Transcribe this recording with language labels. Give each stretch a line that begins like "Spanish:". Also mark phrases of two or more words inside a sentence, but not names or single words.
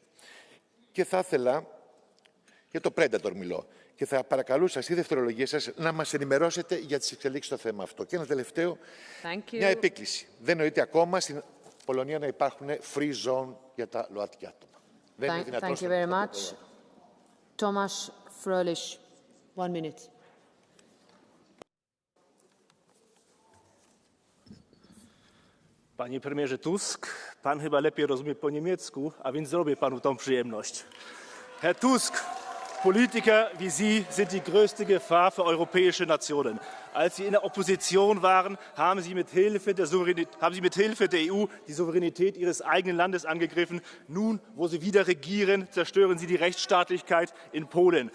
Greek: Και θα ήθελα, για το Predator μιλώ, και θα παρακαλούσα στη δευτερολογία σας να μας ενημερώσετε για τις εξελίξεις στο θέμα αυτό. Και ένα τελευταίο, μια επίκληση. Δεν νοείται ακόμα στην Πολωνία να υπάρχουν
English: free zone
Greek: για τα ΛΟΑΤΚΙ άτομα. Δεν είναι δυνατόν.
English: Thank you very much. Tomasz Frölich, 1 minute.
Polish: Panie premierze Tusk, pan chyba lepiej rozumie po niemiecku, a więc zrobię panu tą przyjemność.
German: Herr Tusk, Politiker wie Sie sind die größte Gefahr für europäische Nationen. Als Sie in der Opposition waren, haben Sie mit Hilfe der EU die Souveränität Ihres eigenen Landes angegriffen. Nun, wo Sie wieder regieren, zerstören Sie die Rechtsstaatlichkeit in Polen.